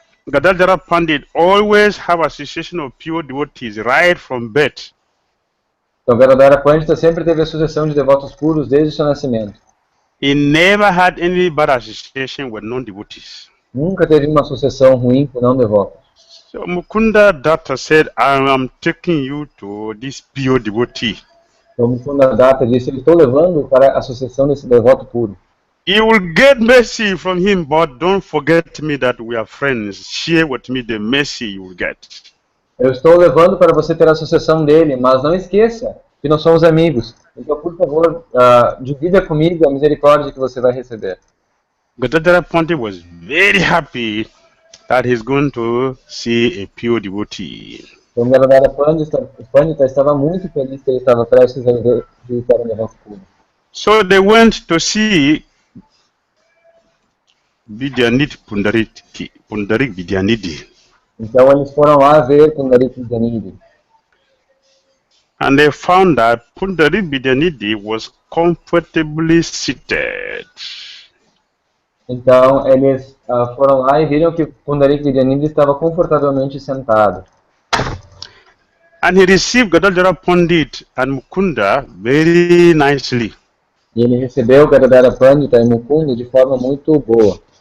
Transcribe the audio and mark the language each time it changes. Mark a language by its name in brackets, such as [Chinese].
[English] Gadadhara Pandit always have association of pure devotees right from birth. [Portuguese] Então, Gadadhara Pandita sempre teve associação de devotos puros desde o seu nascimento. [English] He never had any bad association with non-devotees. [Portuguese] Nunca teve uma associação ruim com não devotos. [English] So Mukunda Datta said, I am taking you to this pure devotee. [Portuguese] Então, Mukunda Datta disse, eu estou levando para a associação desse devoto puro. [English] You will get mercy from him, but don't forget me that we are friends. Share with me the mercy you will get. [Portuguese] Eu estou levando para você ter a associação dele, mas não esqueça que nós somos amigos. Então, por favor, divida comigo a misericórdia que você vai receber. [English] Gadadhara Pandit was very happy that he's going to see a pure devotee. [Portuguese] Então, Gadadhara Pandita estava muito feliz que ele estava prestes a visitar um devoto puro. [English] So they went to see Vidyanidhi Pundarik Vidyanidhi. [Portuguese] Então, eles foram lá ver Pundarik Vidyanidhi. [English] And they found that Pundarik Vidyanidhi was comfortably seated. [Portuguese] Então, eles foram lá e viram que Pundarik Vidyanidhi estava confortavelmente sentado. [English] And he received Gadadhara Pandit and Mukunda very nicely. [Portuguese] E ele recebeu Gadadhara Pandita e Mukunda de forma muito boa.